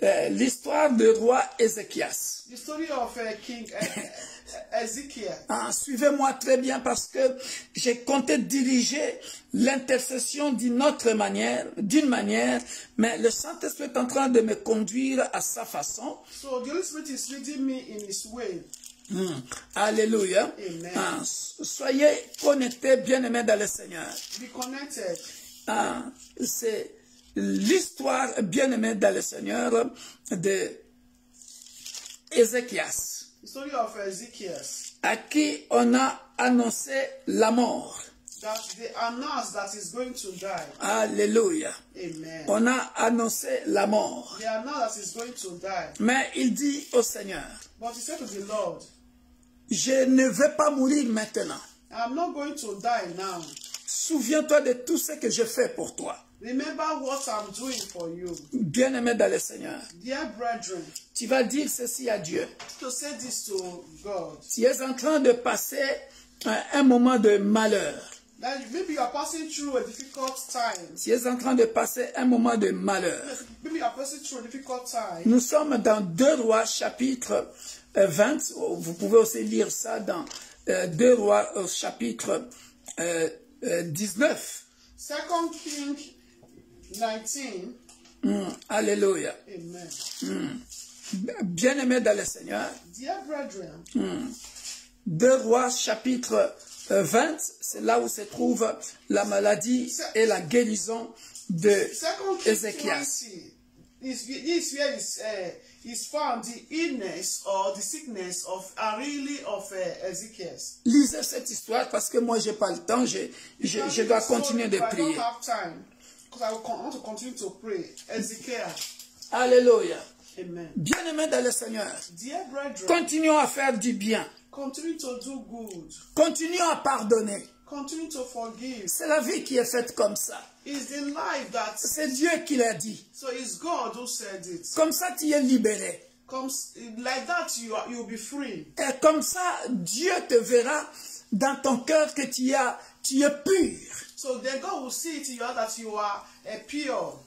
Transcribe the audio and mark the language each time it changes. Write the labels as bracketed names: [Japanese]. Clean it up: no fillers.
[French] L'histoire du roi Ézéchias. [English] The story of King Ezekiel. [French] Suivez-moi très bien parce que j'ai compté diriger l'intercession d'une manière, mais le Saint-Esprit est en train de me conduire à sa façon. [English] So the Holy Spirit is leading me in His way. [French] Alléluia. [English] Amen. [French] Soyez connectés, bien-aimés dans le Seigneur. [English] Be connected. [French] C'est l'histoire, bien-aimée dans le Seigneur, de Ézéchias, [English] The story of Ezekiel. [French] à qui on a annoncé la mort. [English] That they announced that he's going to die. [French] Alléluia. [English] Amen. [French] On a annoncé la mort. [English] They announced that he's going to die. [French] Mais il dit au Seigneur, [English] But he said to the Lord, [French] je ne vais pas mourir maintenant. [English] I'm not going to die now. [French] Souviens-toi de tout ce que je fais pour toi. [English] Remember what I'm doing for you. [French] Bien-aimé dans le Seigneur, [English] Dear brethren, [French] tu vas dire ceci à Dieu. [English] to say this to God, [French] Tu es en train de passer un moment de malheur. [English] that maybe you are passing through a difficult time. [French] Tu es en train de passer un moment de malheur. [English] Maybe you are passing through a difficult time. [French] Nous sommes dans 2 Rois chapitre 20. Vous pouvez aussi lire ça dans 2 Rois chapitre 19. [English] 2 Kings 19. [French] Alléluia. [English] Amen. [French] Bien-aimés dans le Seigneur, [English] Dear brethren, [French] 2 Rois chapitre 20, c'est là où se trouve la maladie et la guérison de [English] 2 Kings [French] Ézéchias. [English] 20 is where is found the illness or the sickness of Ezekiel. [French] Lisez cette histoire parce que moi j'ai pas le temps, je dois continuer de prier. [English] I don't have time because I want to continue to pray. Ezekiel. [French] Alléluia. [English] Amen. [French] Bien-aimés dans le Seigneur, [English] Dear brethren, [French] continuons à faire du bien. [English] continue to do good. [French] Continuons à pardonner. [English] Continue to forgive. [French] C'est la vie qui est faite comme ça. [English] It's the life that. [French] C'est Dieu qui l'a dit. [English] So it's God who said it. [French] Comme ça, tu es libéré. [English] Like that, you'll be free. [French] Et comme ça, Dieu te verra dans ton cœur que tu es pur. [English] So then God will see it in you that you are pure.